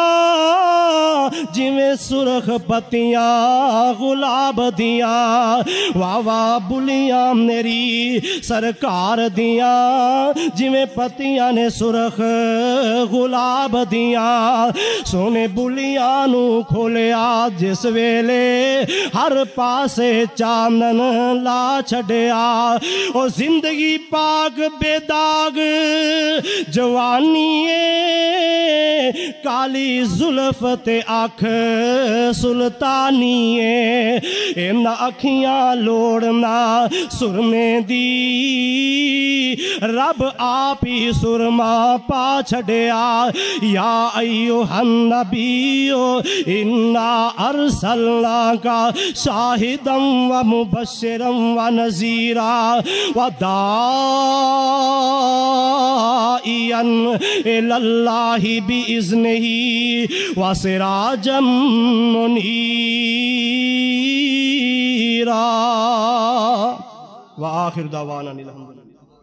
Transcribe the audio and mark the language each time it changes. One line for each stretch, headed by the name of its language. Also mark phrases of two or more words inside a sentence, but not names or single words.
Punjabi: جویں سرخ پتیاں گلاب دیاں واہ واہ بلیاں میری سرکار دیاں جویں پتیاں نے سرخ گلاب دیاں سونے بلیاں نو کھولیا جس ویلے ہر پاسے چاندن لا چھڑیا او زندگی پاک بے داغ جوانی کالی زلف تے آنکھ سلطانی ان اکھیاں لوڑنا سرمے دی رب آپ ہی سرما پا چھڑیا
Arabic: یا ایوہ النبیو انا ارسلناکا شاہدا و مبشرا و نذیرا و داعیا الاللہ بإذنہ وسراجا منیرا وآخر دعوانا الحمدللہ.